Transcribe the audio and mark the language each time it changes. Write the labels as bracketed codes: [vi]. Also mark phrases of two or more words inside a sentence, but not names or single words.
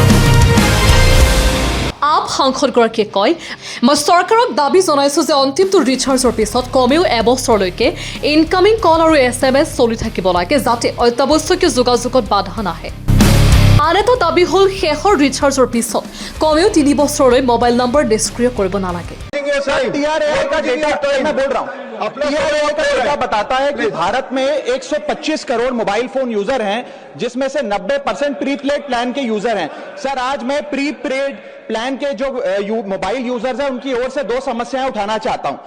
[as] আপ সাংসদগৰাকীয়ে কয়, মই চৰকাৰক দাবী জনাইছোঁ যে অন্তিমটো ৰিচাৰ্জৰ পিছত কমেও এবছৰলৈকে [en] incoming call [as] আৰু SMS চলি থাকিব লাগে, যাতে অত্যাৱশ্যকীয় যোগাযোগত বাধা নাহে। আন এটা দাবী হ'ল শেষৰ ৰিচাৰ্জৰ পিছত কমেও 3 বছৰলৈ [en] mobile number [as] নিষ্ক্ৰিয় কৰিব নালাগে। [hi] TRAI का डेटा मैं बोल रहा हूँ, TRAI का डेटा बताता है कि भारत में 125 करोड़ [en] mobile phone user [hi] हैं, जिसमें से 90% [en] prepaid plan [hi] के यूजर हैं। सर आज मैं [en] prepaid plan [hi] के जो [en] mobile users [hi] हैं उनकी ओर से 2 समस्याएं उठाना चाहता हूं।